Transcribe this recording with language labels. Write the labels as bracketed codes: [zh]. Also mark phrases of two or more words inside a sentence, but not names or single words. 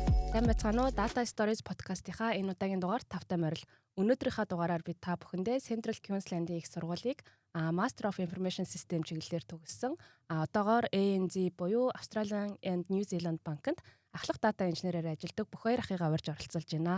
[mn] Сайн байцгаана уу? Data Stories podcast-ийнхаа энэ удаагийн дугаар 5-тай морил. Өнөөдрийнхөө дугаараар би та бүхэндээ Central Queensland-ийн их сургуулийг [en] Master of Information System [mn] чиглэлээр төгссөн. Одоогоор ANZ буюу Australian and New Zealand банкнд ахлах дата инженерээр ажилладаг бүх хоёр ахыгаа урьж оролцуулж байна.